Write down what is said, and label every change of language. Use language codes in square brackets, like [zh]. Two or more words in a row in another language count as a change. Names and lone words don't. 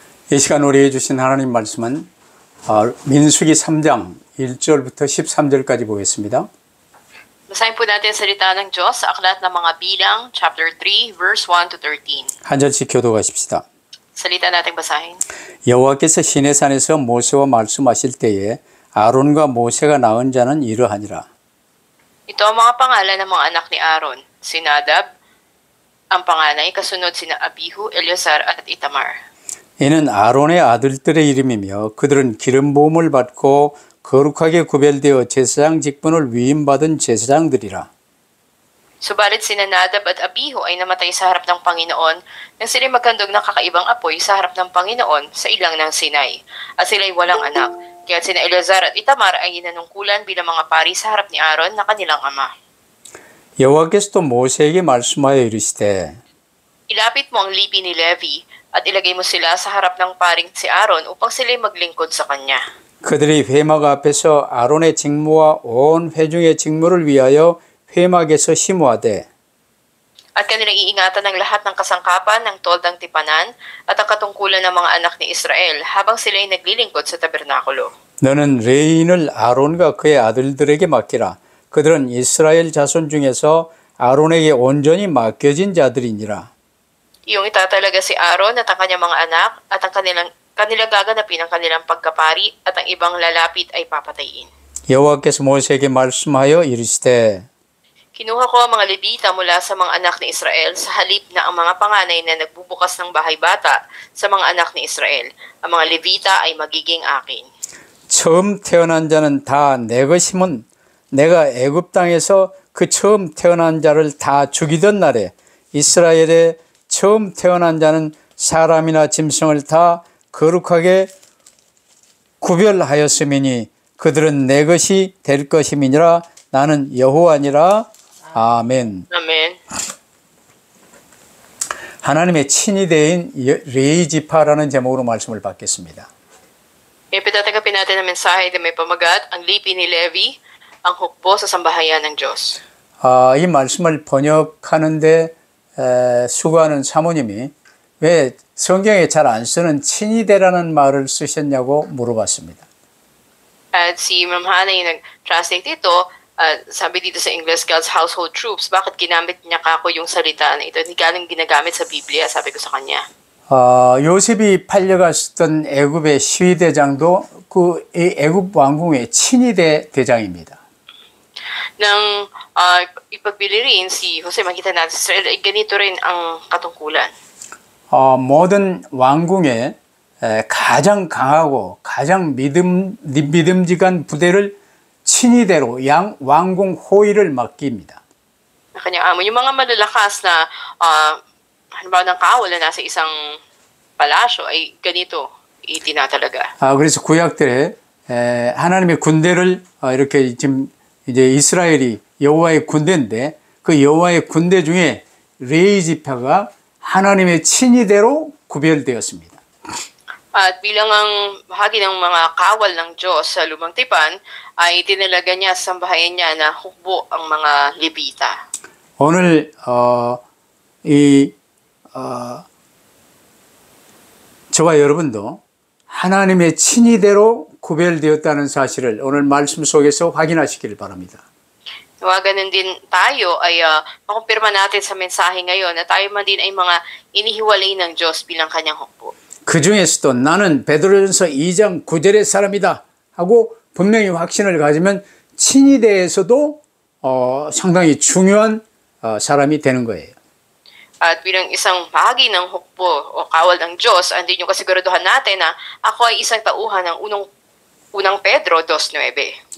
[ko] 이 시간 우리에게 주신 하나님 말씀은 민수기 3장 1절부터 13절까지 보겠습니다. [tl] Basahin po natin salita ng Diyos sa Aklat ng Mga Bilang, [en] chapter 3, verse 1 to 13. [ko] 한 절씩 교독하십시다. [tl] Salita nating basahin. [ko] 여호와께서 시내산에서 모세와 말씀하실 때에 아론과 모세가 낳은 자는 이러하니라. [tl] Ito ang mga pangalan ng mga anak ni Aaron, si Nadab, ang panganay, kasunod sina Abihu, Eleazar at Itamar. [ko] 이는 아론의 아들들의 이름이며 그들은 기름 부음을 받고 거룩하게 구별되어 제사장 직분을 위임받은 제사장들이라. [tl] Subalit sina Nadab at Abihu ay namatay sa harap ng Panginoon nang sila'y magkandog ng kakaibang apoy sa harap ng Panginoon sa ilang ng Sinai, at sila'y walang anak. Kaya sina Eleazar at Itamar ay inanungkulan bilang mga pari sa harap ni Aaron na kanilang ama. [ko] 여호와께서도 모세에게 말씀하여 이르시되 [tl] Ilapit mo ang lipi ni Levi at ilagay mo sila sa harap ng paring si Aaron upang sila'y maglingkod sa kanya. [ko] 그들이 회막 앞에서 아론의 직무와 온 회중의 직무를 위하여 회막에서 심으하되 [tl] At kanilang iingatan ng lahat ng kasangkapan ng toldang tipanan at ang katungkulan ng mga anak ni Israel habang sila'y naglilingkod sa tabernakulo. [ko] 너는 레인을 아론과 그의 아들들에게 맡기라. 그들은 이스라엘 자손 중에서 아론에게 온전히 맡겨진 자들이니라. [tl] Iyong itatalaga si Aaron at ang kanyang mga anak at ang kanilang gaganapin ang kanilang pagkapari at ang ibang lalapit ay papatayin. [ko] 여호와께서 모세에게 말씀하여 이르시되 [tl] Kinuha ko ang mga Levita mula sa mga anak ni Israel sa halip na ang mga panganay na nagbubukas ng bahay bata sa mga anak ni Israel. Ang mga Levita ay magiging akin. [ko] 처음 태어난 자는 다 내 것임은 내가 애굽 땅에서 그 처음 태어난 자를 다 죽이던 날에 이스라엘의 처음 태어난 자는 사람이나 짐승을 다 거룩하게 구별하였음이니 그들은 내 것이 될 것임이니라. 나는 여호와니라. 아멘. [tl] Amen. [ko] 하나님의 친위대인 레위지파라는 제목으로 말씀을 받겠습니다. [tl] Ipinatanggapin natin ang mensahe na may pamagat, ang lipi ni Levi, ang hukbo sa sambahayan ng Diyos. [ko] 이 말씀을 번역하는데 수고하는 사모님이 왜 성경에 잘 안 쓰는 친위대라는 말을 쓰셨냐고 물어봤습니다. [tl] At si Ma'am Hana yung nag-translate ito, sabi dito sa English, [en] God's household troops, [tl] bakit ginamit niya kako yung salita na ito? Hindi ganang ginagamit sa Biblia, sabi ko sa kanya. [ko] 요셉이 팔려갔던 애굽의 시위대장도 그 애굽 왕궁의 친위대 대장입니다. [tl] Nang ipagbili rin si Jose, makita natin sa Israel, ay ganito rin ang katungkulan. [ko] 모든 왕궁의 가장 강하고 가장 믿음직한 부대를 친위대로 왕궁 호위를 맡깁니다. [tl] Kanyang amo, yung mga malalakas na halimbawa ng kawal na nasa isang palasyo ay ganito itinatalaga. [ko] 그래서 구약들에 하나님의 군대를 이렇게 지금 이제 이스라엘이 여호와의 군대인데 그 여호와의 군대 중에 레위 지파가 하나님의 친위대로 구별되었습니다. [tl] At bilang ang bahagi ng mga kawal ng Diyos sa Lumang Tipan, ay tinalaga niya sa sambahayan niya na hukbo ang mga Levita. [ko] 오늘 저와 여러분도 하나님의 친위대로 구별되었다는 사실을 오늘 말씀 속에서 확인하시기를 바랍니다. [tl] Ganon din tayo ay makumpirma natin sa mensahe ngayon na tayo man din ay mga inihiwalay ng Diyos bilang kanyang hukbo. [ko] 그 중에서도 나는 베드로전서 2장 9절의 사람이다 하고 분명히 확신을 가지면 친위대에서도 상당히 중요한 사람이 되는 거예요. [tl] At bilang isang bahagi ng hukbo o kawal ng Diyos, andin yung kasiguraduhan natin na ako ay isang tauhan ng unang Pedro 2:9.